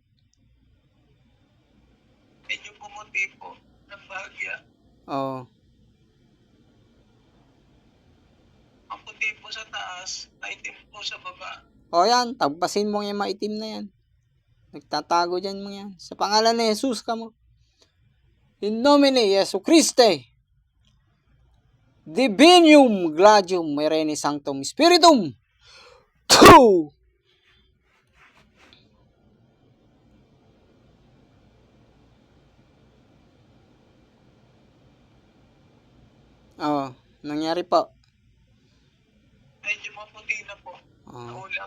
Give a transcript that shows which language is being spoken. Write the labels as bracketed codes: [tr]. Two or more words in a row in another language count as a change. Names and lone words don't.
[tl] Medyo pumuti po. Ng bahagya. Ang puti po sa taas, maitim po sa baba. Yan. Tagpasin mo yung maitim na yan. Nagtatago dyan mo yan. Sa pangalan ni Jesus ka mo. [la] In nomine Jesu Christi, Divinium Gladium Mireni Sanctum Spiritum. [tl] Nangyari po. Medyo maputi na po. Naulap.